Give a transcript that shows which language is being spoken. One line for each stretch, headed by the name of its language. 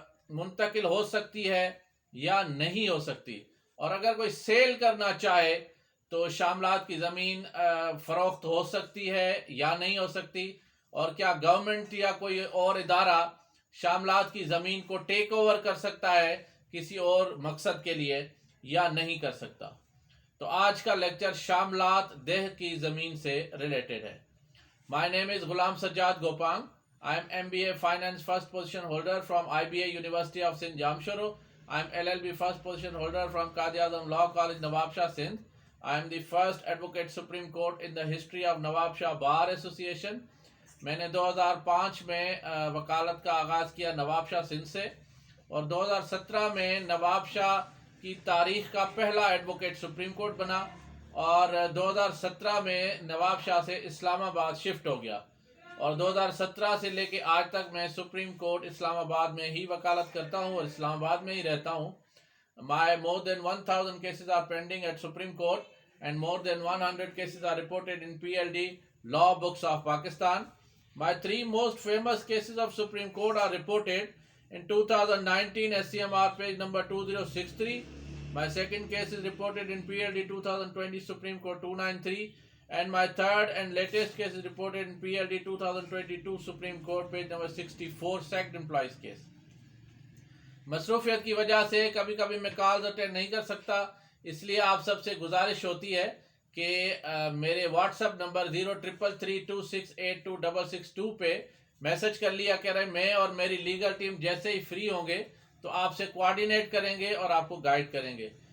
Urdu: منتقل ہو سکتی ہے یا نہیں ہو سکتی، اور اگر کوئی سیل کرنا چاہے تو شاملات کی زمین فروخت ہو سکتی ہے یا نہیں ہو سکتی، اور کیا گورنمنٹ یا کوئی اور ادارہ شاملات کی زمین کو ٹیک اوور کر سکتا ہے کسی اور مقصد کے لیے یا نہیں کر سکتا۔ تو آج کا لیکچر شاملات دیہ کی زمین سے ریلیٹڈ ہے۔
English: My name is Ghulam Sajjad Gopang. I am MBA Finance First Position Holder from IBA University of Sindh Jamshoro. I am LLB First Position Holder from Qadi Azam Law College Nawabshah Sindh. I am the first Advocate Supreme Court in the history of Nawabshah Bar Association.
Urdu: میں نے 2005 میں وکالت کا آغاز کیا نواب شاہ سندھ سے، اور 2017 میں نواب شاہ کی تاریخ کا پہلا ایڈوکیٹ سپریم کورٹ بنا، اور 2017 میں نواب شاہ سے اسلام آباد شفٹ ہو گیا، اور 2017 سے لے کے آج تک میں سپریم کورٹ اسلام آباد میں ہی وکالت کرتا ہوں اور اسلام آباد میں ہی رہتا ہوں۔
English: My more than 1000 cases are pending at Supreme Court and more than 100 cases are reported in PLD Law Books of Pakistan. My three most famous cases of Supreme Court are reported in 2019 SCMR page number 2063. My second case is reported in PLD 2020 Supreme Court 293, and my third and latest case is reported in PLD 2022 Supreme Court page number 64 sacked employees case.
Urdu: مصروفیت کی وجہ سے کبھی کبھی میں calls attend نہیں کر سکتا، اس لیے آپ سب سے گزارش ہوتی ہے کہ میرے واٹس ایپ نمبر 033326826662 پہ میسج کر لیا کریں۔ میں اور میری لیگل ٹیم جیسے ہی فری ہوں گے تو آپ سے کوآرڈینیٹ کریں گے اور آپ کو گائیڈ کریں گے۔